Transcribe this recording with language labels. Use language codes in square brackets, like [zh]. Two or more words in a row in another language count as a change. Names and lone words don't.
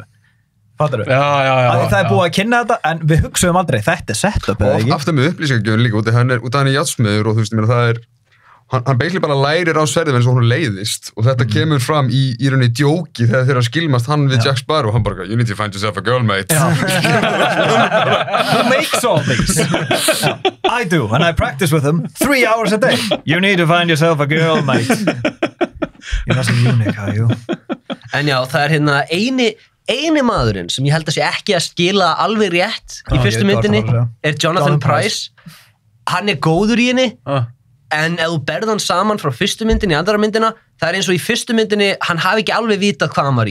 [is] Fattar þú? Já. Það búið að kynna þetta en við hugsaðum aldrei þetta setup eða ekki. Og aftur með upplýsingagjöfun líka út af hann er járnsmiður og þú veist, það hann basically bara lærir á sverðið eins og hún leiðist og þetta kemur fram í rauninni djóki þegar skilmast hann við Jack Sparrow og hann bara, [en] you need to find yourself a girl, mate. Who makes all these? I do, and I practice with them 3 hours a day. You need to find yourself a girl, mate. You're not so unique, are you? [is] En já, það eini maðurinn sem ég held að sé ekki að skila alveg rétt í fyrstu myndinni Jonathan Pryce. Hann góður í henni en ef þú berð hann saman frá fyrstu myndinni í andra myndina, það eins og í fyrstu myndinni hann hafi ekki alveg vitað hvað hann var í.